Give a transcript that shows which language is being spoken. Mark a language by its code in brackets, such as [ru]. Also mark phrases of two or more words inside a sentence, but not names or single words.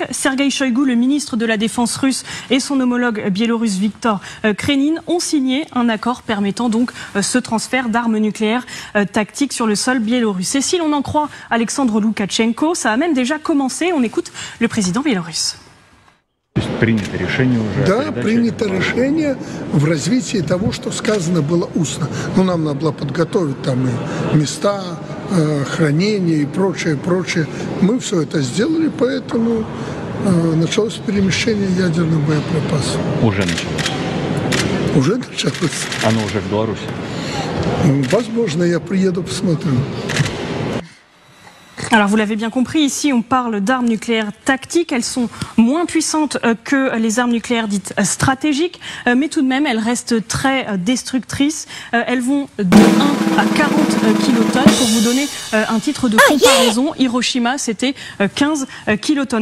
[fr] Sergueï Shoïgu, le ministre de la Défense russe, et son homologue biélorusse Viktor Krenin ont signé un accord permettant donc ce transfert d'armes nucléaires tactiques sur le sol biélorusse. Et si l'on en croit Alexandre Loukachenko, ça a même déjà commencé. On écoute le président biélorusse. [ru] Да, принято решение в развитии того, что сказано было устно. Но нам надо было подготовить там и места хранения и прочее, прочее. Мы все это сделали, поэтому началось перемещение ядерных боеприпасов. Уже началось. Уже началось. Оно уже в Беларуси. Возможно, я приеду, посмотрю. [fr] Alors vous l'avez bien compris, ici on parle d'armes nucléaires tactiques, elles sont moins puissantes que les armes nucléaires dites stratégiques, mais tout de même elles restent très destructrices. Elles vont de 1 à 40 kilotonnes. Pour vous donner un titre de comparaison, Hiroshima c'était 15 kilotonnes.